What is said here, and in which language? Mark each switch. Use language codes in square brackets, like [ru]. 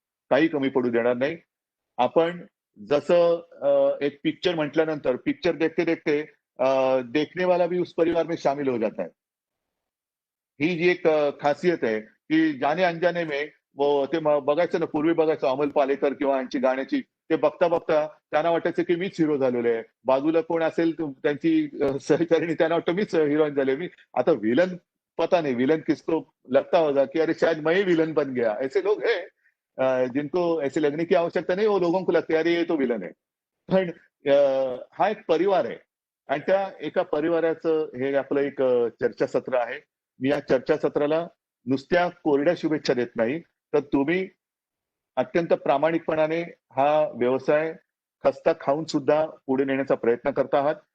[mr] काही कमी पडू देणार नाही. आपण जसं एक पिक्चर म्हटल्यानंतर [hi] पिक्चर देखते-देखते देखने वाला भी उस परिवार में शामिल हो जाता है. [mr] ही जी एक खासियत आहे, की [hi] जाने-अनजाने में [mr] वो ते बघायचं ना, पूर्वी बघायचो अमोल पालेकर किंवा यांची गाण्याची ते बघता-बघता त्यांना वाटायचं, की मीच हिरो झालेलो आहे. बाजूला कोण असेल त्यांची सहचारिणी त्यांना वाटतं मीच हिरोईन झाले. मी आता [hi] विलन पता नहीं विलन किसको लगता होगा कि अरे शायद मैं ही विलन बन गया. ऐसे लोग हैं जिनको ऐसे लगने की आवश्यकता नहीं, वो लोगों को लगता है अरे ये तो विलन है. [mr] पण हा एक परिवार आहे आणि त्या एका परिवाराचं हे आपलं एक चर्चासत्र आहे. मी या चर्चासत्राला नुसत्या कोरड्या शुभेच्छा देत नाही, तर तुम्ही अत्यंत प्रामाणिकपणाने हा व्यवसाय खस्ता खाऊन सुद्धा पुढे नेण्याचा प्रयत्न करत आहात.